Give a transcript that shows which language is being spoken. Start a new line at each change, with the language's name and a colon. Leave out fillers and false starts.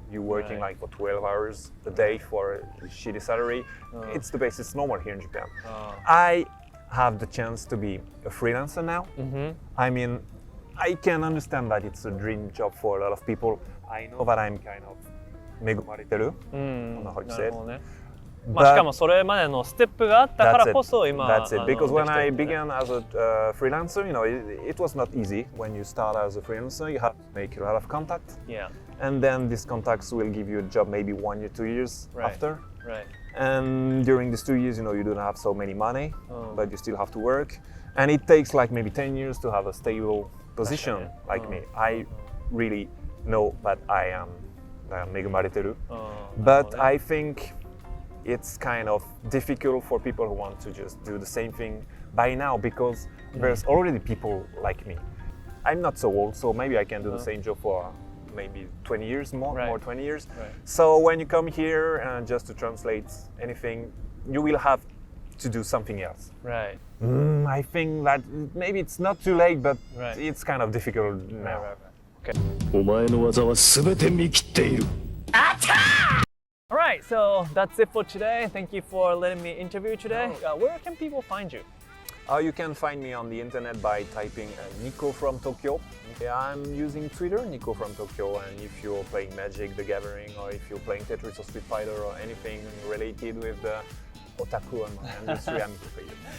English: You're working like for 12 hours a day for a shitty salary. It's the base. It's normal here in Japan. I have the chance to be a freelancer now. I mean, I can understand that it's a dream job for a lot of people. I know that I'm kind of
Japanese: 恵まれてる.
English: I don't know how to say it.
Japanese: まあしかもそれまでのステップがあったからこそ今
English: That's it. Because when I began as a freelancer, it was not easy. When you start as a freelancer, you have to make a lot of contacts. Yeah. And then these contacts will give you a job maybe 1 or 2 years after. Right. And during these 2 years, you don't have so many money, but you still have to work. And it takes like maybe 10 years to have a stable position like me. I really know that I am
Japanese: 恵まれてる.
English: But I think it's kind of difficult for people who want to just do the same thing by now because there's already people like me. I'm not so old, so maybe I can do the same job for maybe 20 years more 20 years. So when you come here just to translate anything, you will have to do something else. Right. I think that maybe it's not too late, but it's kind of difficult now. Okay.
Japanese: お前の技は全て見切っている。
English: Alright, so that's it for today. Thank you for letting me interview today. Where can people find you? You can find me on the internet by typing Nico from Tokyo. I'm using Twitter, Nico from Tokyo, and if you're playing Magic the Gathering or if you're playing Tetris or Street Fighter or anything related with the otaku and industry, I'm here for you.